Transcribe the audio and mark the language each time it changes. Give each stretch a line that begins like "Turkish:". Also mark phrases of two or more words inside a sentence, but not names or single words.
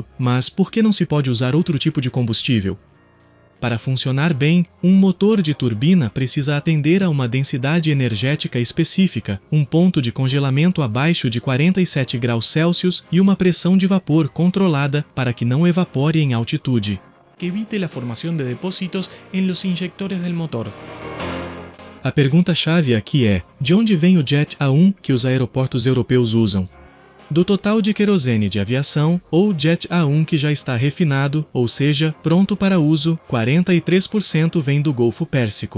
Portuguese: Mas por que não se pode usar outro tipo de combustível? Para funcionar bem, um motor de turbina precisa atender a uma densidade energética específica, um ponto de congelamento abaixo de 47 graus Celsius e uma pressão de vapor controlada para que não evapore em altitude. Que evite a formação de depósitos em
Spanish: los injectores del motor.
Portuguese: A pergunta-chave aqui é: de onde vem o Jet A1 que os aeroportos europeus usam? Do total de querosene de aviação, ou Jet A1 que já está refinado, ou seja, pronto para uso, 43% vem do Golfo Pérsico.